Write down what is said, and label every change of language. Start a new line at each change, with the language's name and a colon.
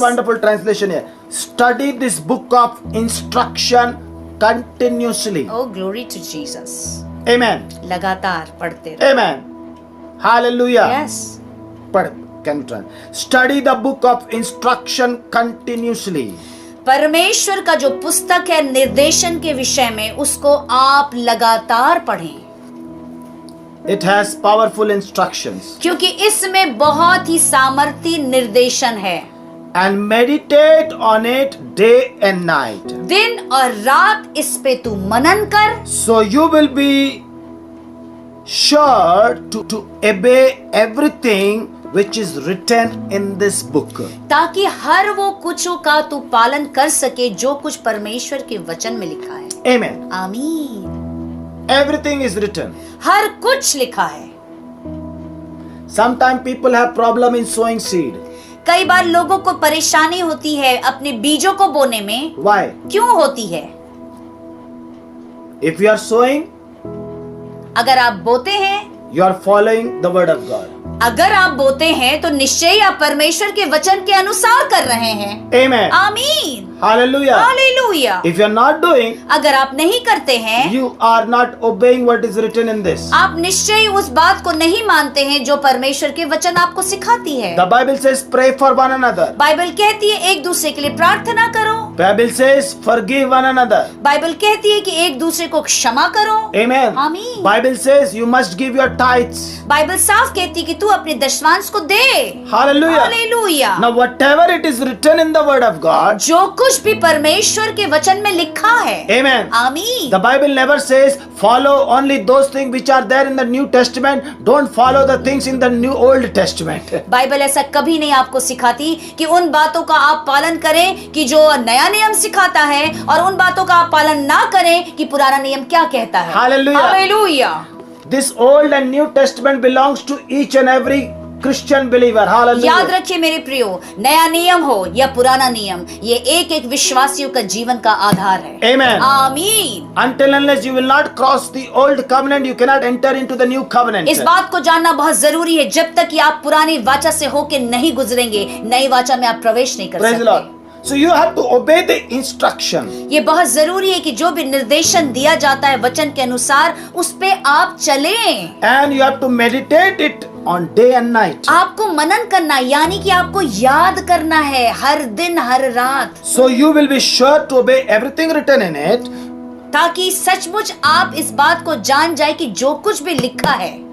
English: wonderful translation here. Study this book of instruction continuously. Oh, glory to Jesus. Amen.
Hindi: लगातार पढ़ते रहो।
English: Amen. Hallelujah. Yes. पढ़, can you try? Study the book of instruction continuously.
Hindi: परमेश्वर का जो पुस्तक है निर्देशन के विषय में उसको आप लगातार पढ़ें,
English: It has powerful instructions.
Hindi: क्योंकि इसमें बहुत ही सामर्थी निर्देशन है।
English: and meditate on it day and night.
Hindi: दिन और रात इस पे तू मनन कर,
English: So you will be sure to obey everything which is written in this book.
Hindi: ताकि हर वो कुछों का तू पालन कर सके जो कुछ परमेश्वर के वचन में लिखा है।
English: Amen.
Hindi: आमीन।
English: Everything is written.
Hindi: हर कुछ लिखा है।
English: Sometimes people have problem in sowing seed.
Hindi: कई बार लोगों को परेशानी होती है अपने बीजों को बोने में।
English: Why?
Hindi: क्यों होती है?
English: If you are sowing,
Hindi: अगर आप बोते हैं,
English: you are following the word of God.
Hindi: अगर आप बोते हैं तो निश्चय ही आप परमेश्वर के वचन के अनुसार कर रहे हैं।
English: Amen.
Hindi: आमीन।
English: Hallelujah.
Hindi: Hallelujah.
English: If you are not doing,
Hindi: अगर आप नहीं करते हैं,
English: you are not obeying what is written in this.
Hindi: आप निश्चय ही उस बात को नहीं मानते हैं जो परमेश्वर के वचन आपको सिखाती है।
English: The Bible says pray for one another.
Hindi: Bible कहती है एक दूसरे के लिए प्रार्थना करो।
English: Bible says forgive one another.
Hindi: Bible कहती है कि एक दूसरे को क्षमा करो।
English: Amen.
Hindi: आमीन।
English: Bible says you must give your tithes.
Hindi: Bible साफ कहती है कि तू अपने दशमांश को दे।
English: Hallelujah.
Hindi: Hallelujah.
English: Now whatever it is written in the word of God.
Hindi: जो कुछ भी परमेश्वर के वचन में लिखा है।
English: Amen.
Hindi: आमीन।
English: The Bible never says follow only those things which are there in the New Testament. Don't follow the things in the New Old Testament.
Hindi: Bible ऐसा कभी नहीं आपको सिखाती कि उन बातों का आप पालन करें कि जो नया नियम सिखाता है और उन बातों का आप पालन ना करें कि पुराना नियम क्या कहता है।
English: Hallelujah.
Hindi: Hallelujah.
English: This Old and New Testament belongs to each and every Christian believer.
Hindi: याद
English: Hallelujah.
Hindi: रखिए मेरे प्रियो, नया नियम हो या पुराना नियम, ये एक एक विश्वासियों का जीवन का आधार है।
English: Amen.
Hindi: आमीन।
English: Until unless you will not cross the old covenant, you cannot enter into the new covenant.
Hindi: इस बात को जानना बहुत जरूरी है, जब तक कि आप पुरानी वाचा से होके नहीं गुजरेंगे, नई वाचा में आप प्रवेश नहीं कर
English: Praise the Lord.
Hindi: सकते।
English: So you have to obey the instruction.
Hindi: ये बहुत जरूरी है कि जो भी निर्देशन दिया जाता है वचन के अनुसार उस पे आप चलें।
English: And you have to meditate it on day and night.
Hindi: आपको मनन करना यानी कि आपको याद करना है हर दिन हर रात,
English: So you will be sure to obey everything written in it.
Hindi: ताकि सचमुच आप इस बात को जान जाए कि जो कुछ भी लिखा है।